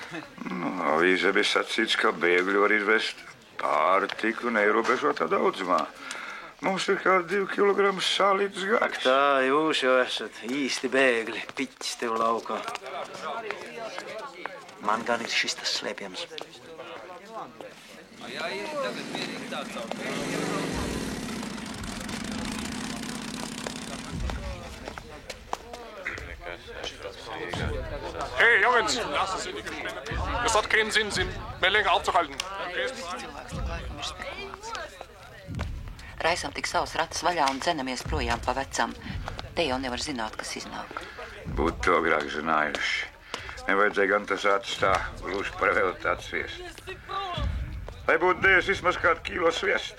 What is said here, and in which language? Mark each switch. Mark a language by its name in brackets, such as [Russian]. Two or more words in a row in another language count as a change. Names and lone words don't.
[Latvian] Avīzē bija sacīts, ka bēgļi var izvest pārtiku neierobežotā daudzumā. Mums ir kā 2 kilogramu sālītas gaļas. Tā jūs jau esat īsti bēgļi, piķis tev laukā. Man gan ir šis tas slēpjams. [German] Hey, Jungs! Es hat keinen Sinn, Sie mehr länger aufzuhalten. [Latvian] Raisam tik savus ratus vaļā un dzenamies projām pa vecam. Te jau nevar zināt, kas iznāk. Būtu to agrāk zinājuši. Nevajadzēja gan tas acis tā gluži par velti atsviest. Lai būtu devis vismaz kādu kilo sviesta.